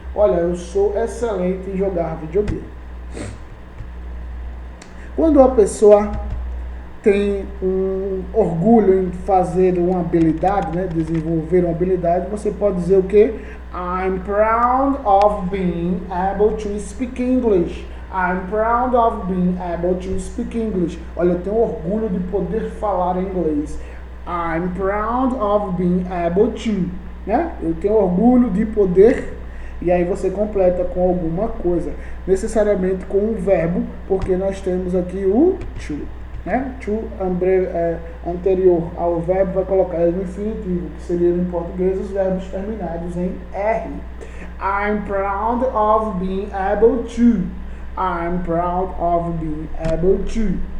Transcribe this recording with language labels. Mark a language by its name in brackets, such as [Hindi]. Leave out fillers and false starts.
[Portuguese] Olha, eu sou excelente em jogar videogame. Quando a pessoa tem um orgulho em fazer uma habilidade, né, desenvolver uma habilidade, você pode dizer o quê? [English] I'm proud of being able to speak English. I'm proud of being able to speak English. [Portuguese] Olha, eu tenho orgulho de poder falar inglês. [English] I'm proud of being able to. [Portuguese] Né? Eu tenho orgulho de poder. E aí você completa com alguma coisa. Necessariamente com um verbo, porque nós temos aqui o to. Né? To anterior ao verbo vai colocar ele no infinitivo, que seria em português os verbos terminados em R. [English] I'm proud of being able to. I'm proud of being able to.